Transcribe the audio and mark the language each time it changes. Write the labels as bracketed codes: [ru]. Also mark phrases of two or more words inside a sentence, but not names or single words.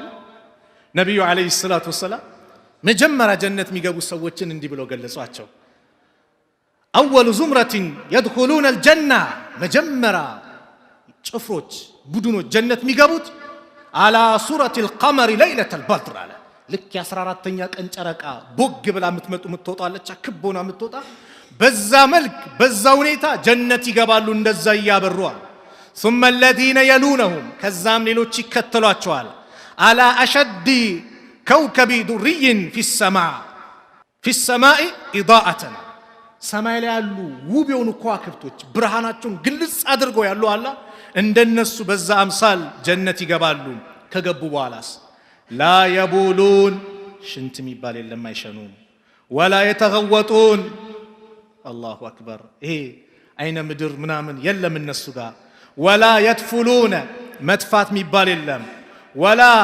[am] ነብዩ [ar] عليه الصلاة والسلام [am] መጀመሪያ ጀነት የሚገቡ ሰዎችን እንዲህ ብለው ገለጿቸው። [ar] أول زمرة يدخلون الجنة [am] መጀመሪያ ጭፍሮች ቡድኖች ጀነት የሚገቡት [ar] على صورة القمر ليلة البدر [am] አለ ልክ የ14ኛ ቀን ጨረቃ ቦግ ብላ የምትወጣለች ክቦና የምትወጣ በዛ መልክ በዛ ሁኔታ ጀነት ይገባሉ እንደዛ እያበሩዋል። [ar] ثم الذين يلونهم [am] ከዛም ሌሎች ይከተሏቸዋል። [ar] على أشد كوكب دري في السماء إضاءة [am] ሰማይ ላይ ያሉ ውብ የሆኑ ከዋክብቶች ብርሃናቸውን ግልጽ አድርገው ያሉ አላ እንደነሱ በዛ አምሳል ጀነት ይገባሉ። ከገቡ በኋላስ [ar] لا يبولون [am] ሽንት የሚባል የለም አይሸኑም። [ar] ولا يتغوطون الله أكبر [am] ይሄ አይነ ምድር ምናምን የለም እነሱ ጋር። [ar] ولا يتفلون [am] መጥፋት የሚባል የለም። ወላ